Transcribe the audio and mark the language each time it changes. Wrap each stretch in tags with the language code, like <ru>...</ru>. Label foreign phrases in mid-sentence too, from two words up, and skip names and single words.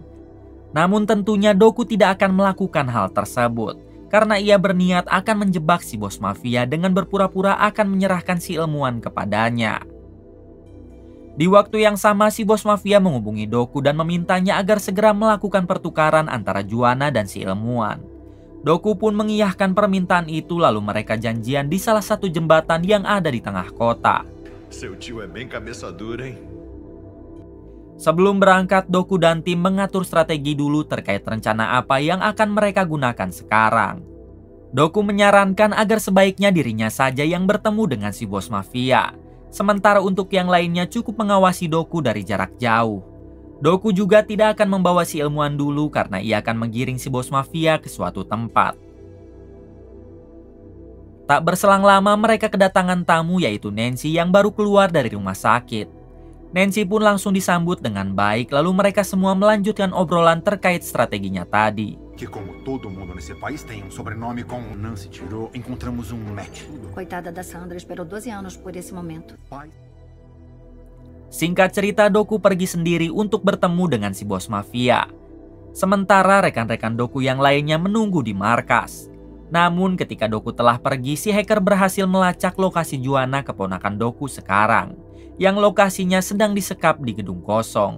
<id>Namun tentunya Doku tidak akan melakukan hal tersebut karena ia berniat akan menjebak si bos mafia dengan berpura-pura akan menyerahkan si ilmuwan kepadanya. Di waktu yang sama, si bos mafia menghubungi Doku dan memintanya agar segera melakukan pertukaran antara Juana dan si ilmuwan. Doku pun mengiyahkan permintaan itu lalu mereka janjian di salah satu jembatan yang ada di tengah kota.</id> <pt>Seu tio é bem cabeça dura, hein?</pt> <id>Sebelum berangkat, Doku dan tim mengatur strategi dulu terkait rencana apa yang akan mereka gunakan sekarang. Doku menyarankan agar sebaiknya dirinya saja yang bertemu dengan si bos mafia. Sementara untuk yang lainnya cukup mengawasi Doku dari jarak jauh. Doku juga tidak akan membawa si ilmuwan dulu karena ia akan menggiring si bos mafia ke suatu tempat. Tak berselang lama mereka kedatangan tamu yaitu Nancy yang baru keluar dari rumah sakit. Nancy pun langsung disambut dengan baik lalu mereka semua melanjutkan obrolan terkait strateginya tadi.</id> <pt>Que como todo mundo nesse país tem sobrenome com Nancy tirou, encontramos match. Coitada da Sandra, esperou 12 anos por esse momento.</pt> <id>Singkat cerita, Doku pergi sendiri untuk bertemu dengan si bos mafia. Sementara rekan-rekan Doku yang lainnya menunggu di markas. Namun ketika Doku telah pergi, si hacker berhasil melacak lokasi Juana keponakan Doku sekarang, yang lokasinya sedang disekap di gedung kosong.</id>